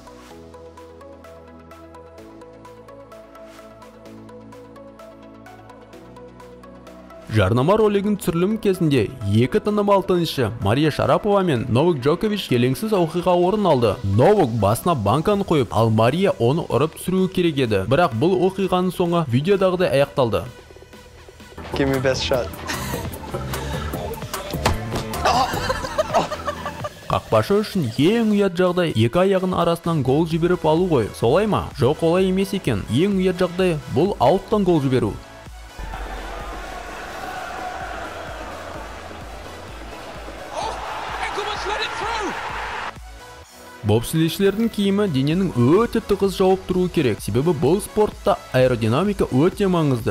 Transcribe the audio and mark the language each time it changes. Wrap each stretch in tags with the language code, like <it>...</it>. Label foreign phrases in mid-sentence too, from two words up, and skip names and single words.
<kk>Жарнама ролигінің түсірілімі кезінде екі танымал теннисші Мария Шарапова мен Новак Джокович келеңсіз оқиға орын алды. Новак басына банканы қойып, ал Мария оны ұрып түсіруі керек еді. Бірақ бұл оқиғаның соңы видеодағыдай аяқталды.</kk> <en>Give me best shot.</en> <kk>Қақпашы үшін ең ұят жағдай екі аяғының арасынан гол жіберіп алу ғой. Солай ма? Жоқ, олай емес екен. Ең ұят жағдай бұл ауттан гол жіберу. Бобслейшілердің киімі дененің өте тығыз жауып тұруы керек, себебі бұл спортта аэродинамика өте маңызды.</kk>